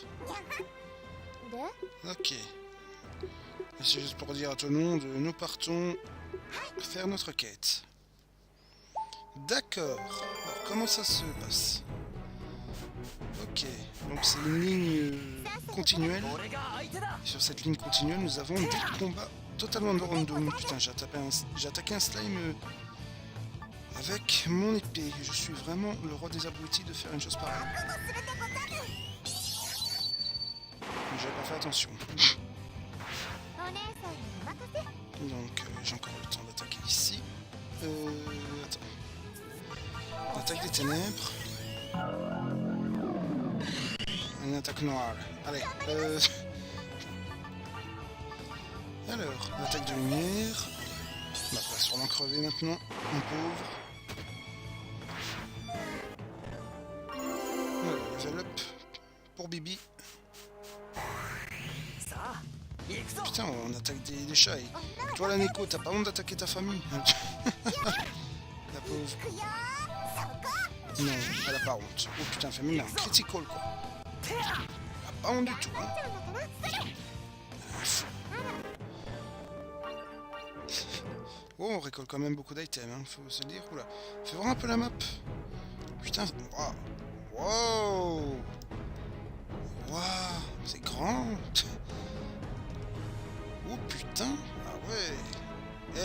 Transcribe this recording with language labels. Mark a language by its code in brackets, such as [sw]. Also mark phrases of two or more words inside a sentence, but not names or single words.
[fr] で Ok. C'est juste pour dire à tout le monde, nous partons faire notre quête. D'accord. Alors, comment ça se passe? Ok. Donc, c'est une ligne continuelle. [ja] 俺が相手だ。 [fr] Sur cette ligne continuelle, nous avons des combats totalement de random. Putain, j'ai attaqué un slime avec mon épée. Je suis vraiment le roi des abrutis de faire une chose pareille. J'avais pas fait attention. [ja] お姉さんにお任せ [fr] Donc j'ai encore le temps d'attaquer ici. Attends. Attaque des ténèbres. Une attaque noire. Allez. Alors, l'attaque de lumière. Bah, va sûrement crever maintenant, mon pauvre. Voilà, [en] level up [fr] pour Bibi. [ja] さあ行くぞ。 [fr] Putain, on attaque des chats. Et toi, la Neko, t'as pas honte d'attaquer ta famille? La pauvre. くよーそこ Non, elle a pas honte. Oh putain, elle fait même un critical quoi. Elle a pas honte du tout. Hein. [ja] ちゃうのかな [fr] Oh, on récolte quand même beaucoup d'items, hein, faut se le dire. Oula, fais voir un peu la map. Putain, waouh. Wow. Waouh, c'est grand. Oh putain, ah ouais.